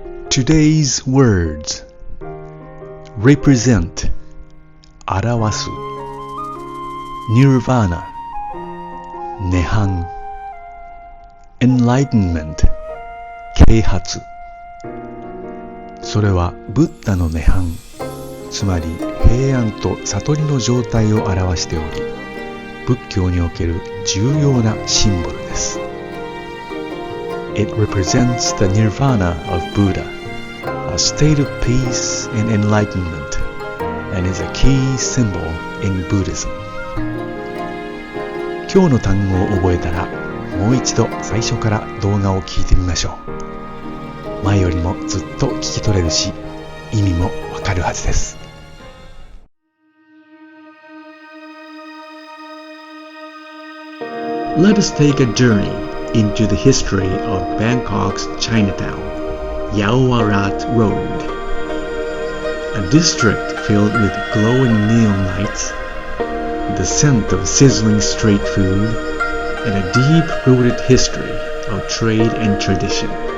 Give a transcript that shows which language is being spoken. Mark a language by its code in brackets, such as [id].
[en] Today's words: represent, 表す, nirvana, 涅槃, enlightenment, 啓発。 [ja] それはブッダの涅槃、つまり平安と悟りの状態を表しており、仏教における重要なシンボルです。 [en] It represents the nirvana of Buddha, a state of peace and enlightenment, and is a key symbol in Buddhism. [ja] 今日の単語を覚えたら、もう一度最初から動画を聞いてみましょう。前よりもずっと聞き取れるし、意味もわかるはずです。 [en] Let us take a journey into the history of Bangkok's Chinatown, Yaowarat Road. A district filled with glowing neon lights, the scent of sizzling street food, and a deep-rooted history of trade and tradition.